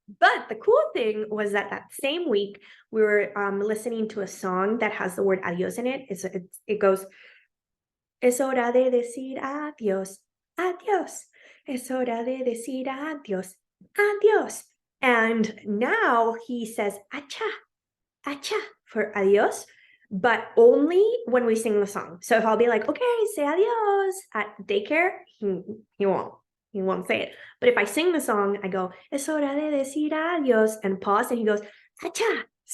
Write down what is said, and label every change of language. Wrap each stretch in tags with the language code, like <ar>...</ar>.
<en>But the cool thing was that same week, we were listening to a song that has the word adios in it.</en> <es>It goes, es hora de decir adios, adios. Es hora de decir adios, adios.</es> <en>And now he says, acha for adios, but only when we sing the song. So if I'll be like, okay, say adios at daycare, he won't say it. But if I sing the song, I go,</en> <es>es hora de decir adios,</es> <en>and pause, and he goes, acha.</en>